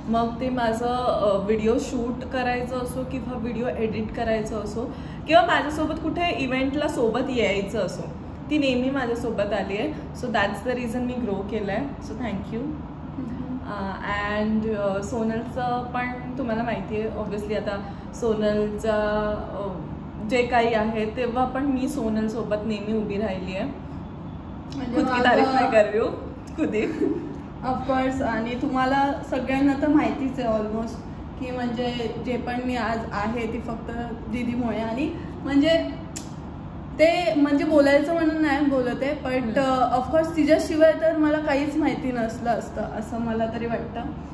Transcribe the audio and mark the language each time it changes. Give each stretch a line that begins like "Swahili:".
Marathi: मग ते माझं व्हिडिओ शूट करायचं असो किंवा व्हिडिओ एडिट करायचं असो किंवा माझ्यासोबत कुठे इव्हेंटला सोबत यायचं असो, ती नेहमी माझ्यासोबत आली आहे.
English: so that's the reason
Marathi: मी grow केलं आहे. So thank you. अँड सोनलचं पण तुम्हाला माहिती आहे ऑब्व्हियसली, आता सोनलचं जे काही आहे तेव्हा पण मी सोनलसोबत नेहमी उभी राहिली आहे.
Hindi: खुद की तारीफ
Marathi: नाही
Hindi: कर रही हूँ, खुद ही
English: Of course.
Marathi: आणि तुम्हाला सगळ्यांना तर माहितीच आहे ऑलमोस्ट की म्हणजे जे पण मी आज आहे ती फक्त दीदीमुळे. आणि म्हणजे ते म्हणजे बोलायचं म्हणून नाही बोलत आहे, बट ऑफकोर्स तिच्याशिवाय तर मला काहीच माहिती नसलं असतं असं मला तरी वाटतं.